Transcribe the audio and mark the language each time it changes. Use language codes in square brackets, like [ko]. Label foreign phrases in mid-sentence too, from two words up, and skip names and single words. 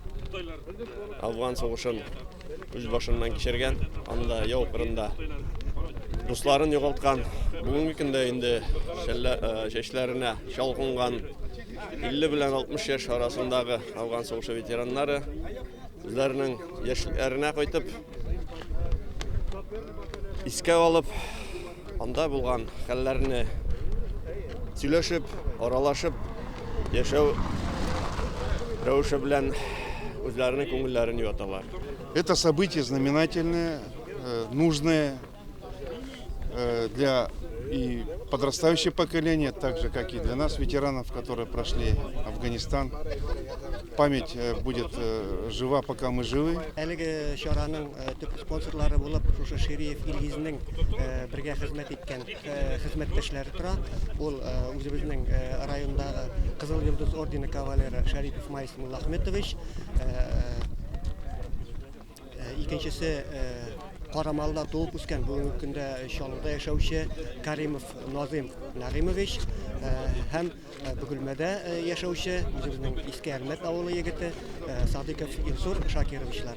[tt] Афган сугышын үз башыннан кичергән, анда яу кырында дусларын югалткан, бүгенге көндә инде чәчләренә чалкынган 50 белән 60 яшь арасындагы Афган сугышы ветераннары үзләренең яшьләренә кайтып искә алып, анда булган хәлләрне сөйләшеп, аралашып, яшәү рәвеше белән үзләренең күңелләрен юаталар. [ru] Это событие знаменательное, нужное для и подрастающего поколения, так же, как и для нас, ветеранов, которые прошли Афганистан. Память будет жива, пока мы живы. [tt] Әлеге чараның төп спонсорлары булып, шушы Шириев Илгизнең бергә хезмәт иткән хезмәттәшләре тора. Ул үзебезнең райондагы Кызыл Йолдыз ордены кавалеры Шарипов Майс Муллахметович, икенчесе Карамалда туып үскән, бүгенге көндә Чаллыда яшәүче Каримов Назим Нагимович һәм Бөгелмәдә яшәүче үзебезнең Иске Әлмәт авылы егете Садыков Илсур Шакировичлар.